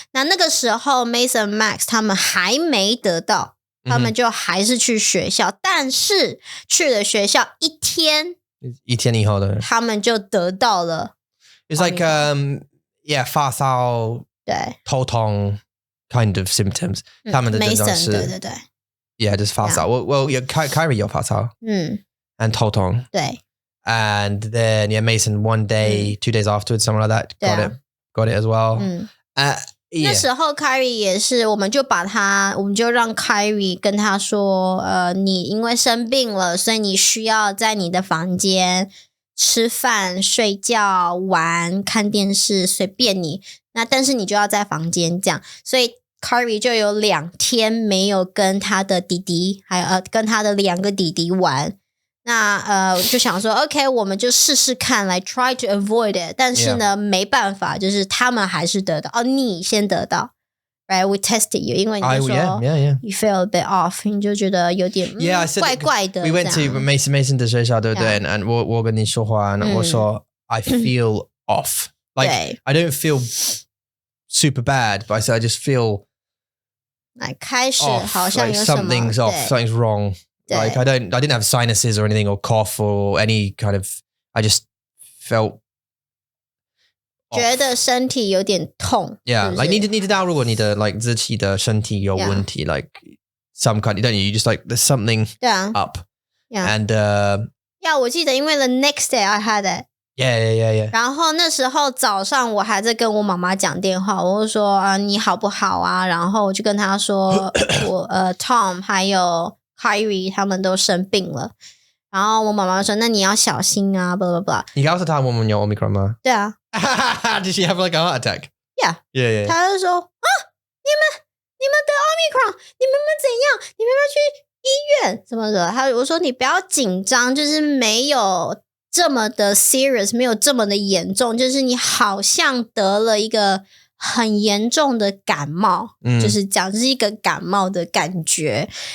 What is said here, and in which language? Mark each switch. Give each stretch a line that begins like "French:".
Chinese: 那个时候 Mason Max 他们还没得到，他们就还是去学校，但是去了学校一天以后的，他们就得到了。
English: It's like
Chinese: 发烧，对，头痛
English: kind of symptoms，
Chinese: 他们的症状是，对，Yeah， 就是发烧。 Kyrie 有发烧，and 头痛，对
English: ，and then Mason one day, 2 days afterwards, something like that, got it as well.
Chinese: 那时候 Kyrie 也是，我们就让 Kyrie 跟他说，你因为生病了，所以你需要在你的房间吃饭、睡觉、玩、看电视，随便你。那但是你就要在房间这样，所以 Kyrie 就有2天没有跟他的弟弟，还有跟他的2个弟弟玩。那就想说 OK， 我们就试试看来
English: try to avoid it，
Chinese: 但是呢没办法，就是他们还是得到。你先得到 ，right？
English: We tested you，
Chinese: 因为你就说
English: you feel a bit off，
Chinese: 你就觉得有点怪怪的。
English: We went to Mason
Chinese: 的学校，对不对？
English: And
Chinese: 我跟你说话，我说
English: I feel off， like I don't feel super bad， but I just feel
Chinese: 开始好像有什么
English: something's off， something's wrong。Like I didn't have sinuses or anything or cough or any kind of. I just felt
Chinese: 觉得身体有点痛。
English: Yeah,
Chinese: 是
English: like
Chinese: 你知道如果你的
English: like
Chinese: 自己的身体有问题
English: like some kind, don't you? You just like there's something up. Yeah. And
Chinese: 我记得因为
English: the next day I had it. Yeah.
Chinese: 然后那时候早上我还在跟我妈妈讲电话，我就说你好不好啊？然后我就跟她说我Tom 还有Kyrie 他们都生病了，然后我妈妈说那你要小心啊 blah blah blah。你告诉他我们有 Omicron 吗？对啊。
English: Did she have like a heart attack? Yeah.
Chinese: 他就说你们得 Omicron， 你们怎样？你们要去医院什么的。我说你不要紧张，就是没有这么的 serious， 没有这么的严重，就是你好像得了一个很严重的感冒，就是这样，就是一个感冒的感觉。